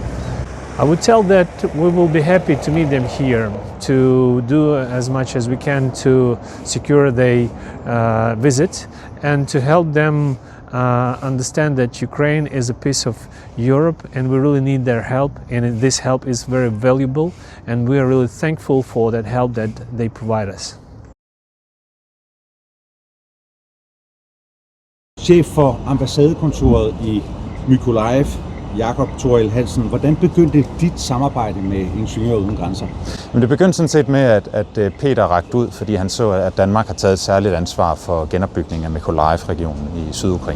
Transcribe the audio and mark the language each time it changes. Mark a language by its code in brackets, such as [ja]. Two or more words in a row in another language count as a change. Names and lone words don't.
[en] I would tell that we will be happy to meet them here, to do as much as we can to secure their visit and to help them understand that Ukraine is a piece of Europe and we really need their help, and this help is very valuable and we are really thankful for that help that they provide us. [da] Chef for ambassadekontoret i Mykolaiv, Jakob Toril Hansen. Hvordan begyndte dit samarbejde med Ingeniører Uden Grænser? Men det begyndte sådan set med, at Peter rakte ud, fordi han så, at Danmark har taget et særligt ansvar for genopbygning af Mykolaiv-regionen i Sydukraine.